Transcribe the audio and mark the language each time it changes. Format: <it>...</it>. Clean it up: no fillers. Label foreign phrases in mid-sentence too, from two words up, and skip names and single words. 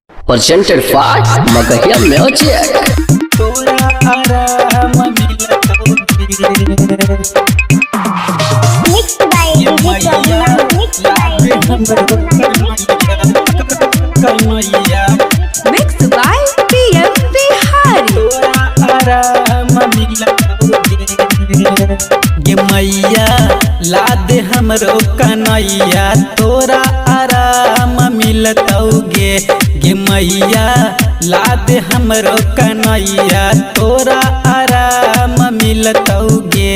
<en>presented by Magahia Music. Mixed by Mixed by PM Bihari.</en> <mag>गे मैया ला दे हमरो कन्हैया तोरा आराम मिलतौगे। गे मैया ला दे हमरो कन्हैया तोरा आराम मिलतौगे।</mag>